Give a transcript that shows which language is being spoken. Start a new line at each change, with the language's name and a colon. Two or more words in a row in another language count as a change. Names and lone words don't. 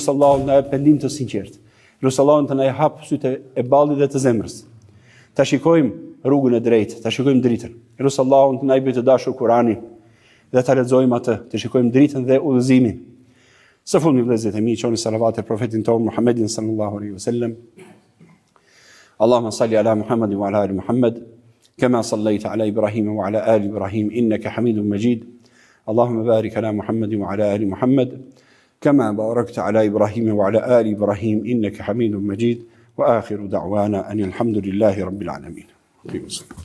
Albanian: Elusi Allahun na jap pendim të sinqert. Elusi Allahun të na hap sytë e ballit dhe të zemrës. Ta shikojmë rrugën e drejtë, ta shikojmë dritën. Elusi Allahun të na bëjë të dashur Kur'anin dhe ta lexojmë atë, të shikojmë dritën dhe udhëzimin. Së fundmi vëllezërit e mi, çoni salavat e profetin ton Muhammedin
Arabic: صلى الله عليه وسلم. اللهم صل على محمد وعلى آل محمد كما صليت على إبراهيم وعلى آل إبراهيم إنك حميد مجيد. اللهم بارك على محمد وعلى آل محمد كما باركت على إبراهيم وعلى آل إبراهيم إنك حميد مجيد وآخر دعوانا أن الحمد لله رب العالمين.